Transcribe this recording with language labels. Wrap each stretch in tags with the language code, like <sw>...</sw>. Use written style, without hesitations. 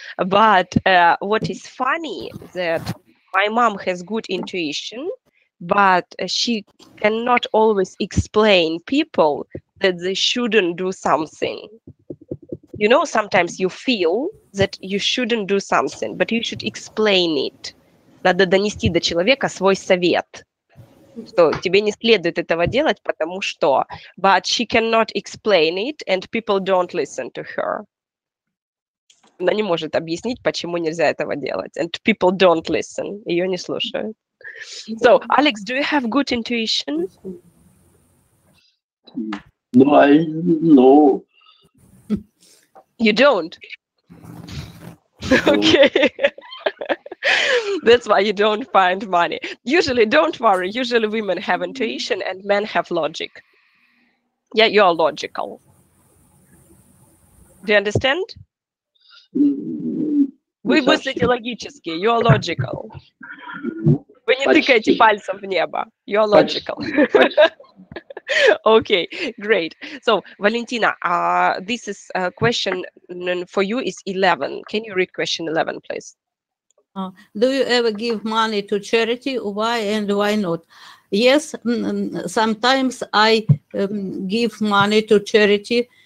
<en>But what is funny that my mom has good intuition, but she cannot always explain people that they shouldn't do something. You know, sometimes you feel that you shouldn't do something, but you should explain it.</en> <ru>Надо донести до человека свой совет. Что тебе не следует этого делать, потому что.</ru> <en>But she cannot explain it, and people don't listen to her.</en> <ru>Она не может объяснить, почему нельзя этого делать.</ru> <en>And people don't listen.</en> <ru>Ее не слушают.</ru> <en>So, Alex, do you have good intuition? No. You don't? Okay. That's why you don't find money. Usually, don't worry. Usually women have intuition and men have logic. Yeah, you're logical. Do you understand?</en> <ru>Вы мыслите логически.</ru> <en>You're logical.</en> <ru>Вы не тыкаете пальцем в небо.</ru> <en>You're logical. Okay, great. So, Valentina, this is a question for you is 11. Can you read question 11, please? Do you ever give money to charity? Why and why not? Yes, sometimes I give money to charity.</en>